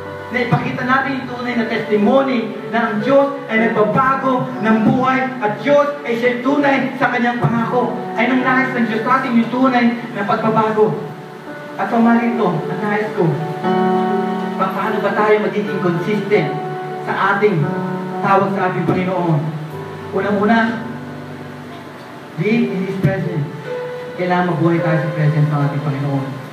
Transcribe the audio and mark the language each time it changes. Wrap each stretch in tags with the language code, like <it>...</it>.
<tl>Na ipakita natin yung tunay na testimony na ang Diyos ay nagbabago ng buhay at Diyos ay siya tunay sa kanyang pangako. Ay nang nais ng Diyos sa ating yung tunay na pagbabago. At pamarito, ang nais ko, paano ba tayo magiging consistent sa ating tawag sa ating Panginoon?</tl> <en>Unang-una, live in His presence.</en> <tl>Kailangan mabuhay tayo sa presence ng ating Panginoon.</tl>